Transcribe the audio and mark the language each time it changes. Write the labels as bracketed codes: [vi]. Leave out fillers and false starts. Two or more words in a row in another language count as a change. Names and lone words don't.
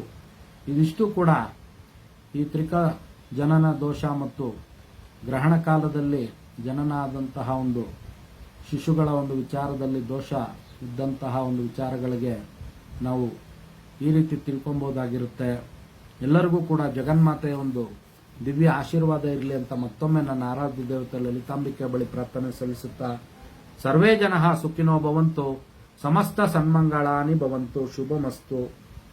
[kn] ಇದಿಷ್ಟು ಕೂಡ ಈ ತ್ರಿಕ ಜನನ ದೋಷ ಮತ್ತು ಗ್ರಹಣ ಕಾಲದಲ್ಲಿ ಜನನ ಆದಂತಹ ಒಂದು ಶಿಶುಗಳ ಒಂದು ವಿಚಾರದಲ್ಲಿ ದೋಷ ಇದ್ದಂತಹ ಒಂದು ವಿಚಾರಗಳಿಗೆ ನಾವು ಈ ರೀತಿ ತಿಳ್ಕೊಬೋದಾಗಿರುತ್ತೆ. ಎಲ್ಲರಿಗೂ ಕೂಡ ಜಗನ್ಮಾತೆಯ ಒಂದು ದಿವ್ಯ ಆಶೀರ್ವಾದ ಇರಲಿ ಅಂತ ಮತ್ತೊಮ್ಮೆ ನನ್ನ ಆರಾಧ್ಯ ದೇವತೆ ಲಲಿತಾಂಬಿಕೆ ಬಳಿ ಪ್ರಾರ್ಥನೆ ಸಲ್ಲಿಸುತ್ತಾ, [sa] ಸರ್ವೇ ಜನಃ ಸುಖಿನೋ ಭವಂತು, ಸಮಸ್ತ ಸನ್ಮಂಗಳಾನಿ ಭವಂತು, ಶುಭಮಸ್ತು.